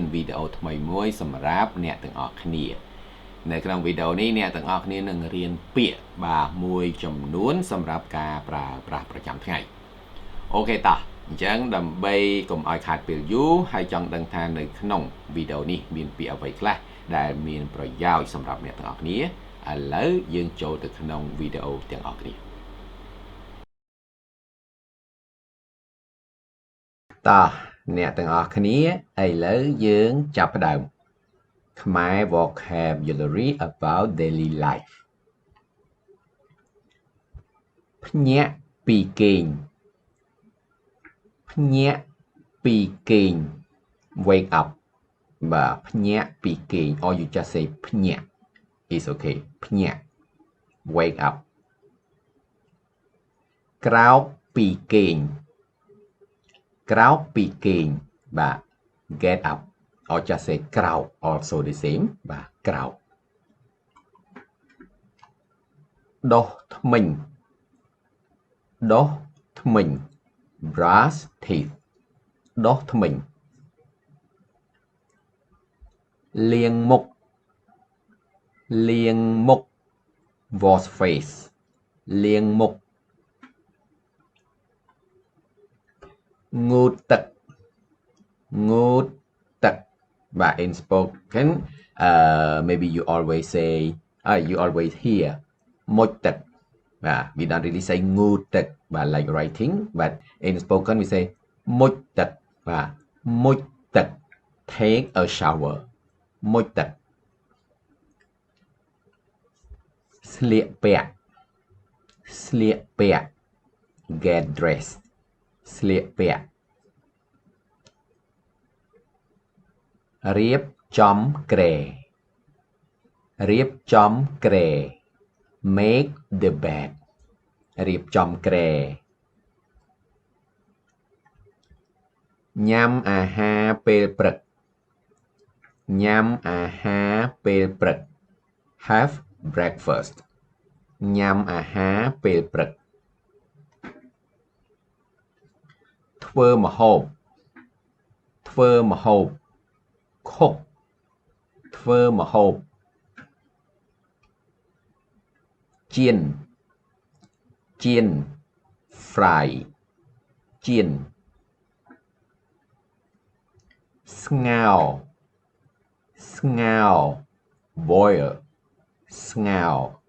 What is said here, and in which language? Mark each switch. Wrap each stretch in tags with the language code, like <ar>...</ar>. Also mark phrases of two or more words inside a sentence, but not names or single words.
<km>វីដេអូថ្មីមួយសម្រាប់អ្នកទាំងអស់គ្នានៅក្នុងវីដេអូនេះអ្នកទាំងអស់គ្នានឹងរៀនពាក្យបាទមួយចំនួនសម្រាប់ការប្រើប្រាស់ប្រចាំថ្ងៃអូខេតោះអញ្ចឹងដើម្បីកុំឲ្យខាតពេលយូរហើយចង់ដឹងថានៅក្នុងវីដេអូនេះមានពាក្យអ្វីខ្លះដែលមានប្រយោជន៍សម្រាប់អ្នកទាំងអស់គ្នាឥឡូវយើងចូលទៅក្នុងវីដេអូទាំងអស់គ្នា តោះអ្នកទាំងអស់គ្នាឥឡូវយើងចាប់ផ្ដើមខ្មែរ</km> <en>vocabulary about daily life</en> <km>ភ្ញាក់ពីគេងភ្ញាក់ពីគេង</km> <en>wake up</en> <km>បាទភ្ញាក់ពីគេង</km> <en>or you just say</en> <km>ភ្ញាក់</km> <en>is okay</en> <km>ភ្ញាក់</km> <en>wake up</en> <km>ក្រោកពីគេងក្រោកពីគេងបាទ</km> <en>get up or just say</en> <km>ក្រោក</km> <en>also the same</en> <km>បាទក្រោកដុសធ្មេញដុសធ្មេញ</km> <en>brush teeth</en> <km>ដុសធ្មេញ លាងមុខលាងមុខ</km> <en>wash face</en> <km>លាងមុខងូតទឹកងូតទឹក</km> <en>បាទ in spoken maybe you always say you always hear</en> <km>មុជទឹកបាទ</km> <en>we don't really say</en> <km>ងូតទឹកបាទ</km> <en>like writing but in spoken we say</en> <km>មុជទឹកបាទមុជទឹក</km> <en>take a shower</en> <km>មុជទឹកស្លៀកពាក់ស្លៀកពាក់</km> <en>get dressed</en> <km>ស្លៀកពាក់ រៀបចំគ្រែរៀបចំគ្រែ</km> <en>make the bed</en> <km>រៀបចំគ្រែ ញ៉ាំអាហារពេលព្រឹកញ៉ាំអាហារពេលព្រឹក</km> <en>have breakfast</en> <km>ញ៉ាំអាហារពេលព្រឹកធ្វើម្ហូបធ្វើម្ហូប cook ធ្វើម្ហូប ចៀនចៀន fry ចៀនស្ងោរស្ងោរ boil ស្ងោរ</km>